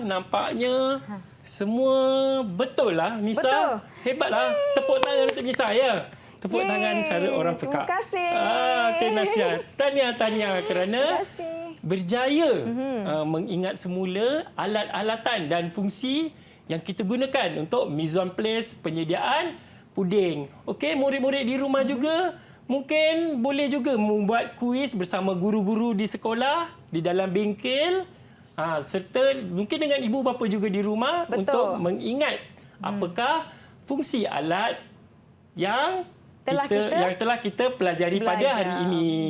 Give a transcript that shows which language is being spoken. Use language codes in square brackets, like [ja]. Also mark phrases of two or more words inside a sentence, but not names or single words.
[ms] Nampaknya semua betul lah, Nisa. Betul. Hebatlah. Tepuk tangan untuk Nisa, ya. Tepuk Yeay. tangan cara orang pekak. Terima kasih. Okey, nasihat. Tahniah kerana Terima kasih. berjaya mengingat semula alat-alatan dan fungsi yang kita gunakan untuk [fr] mise en place [ms] penyediaan puding. Okey, murid-murid di rumah juga mungkin boleh juga membuat kuis bersama guru-guru di sekolah, di dalam bengkel, serta mungkin dengan ibu bapa juga di rumah. Betul. Untuk mengingat apakah fungsi alat yang telah kita pelajari pada hari ini.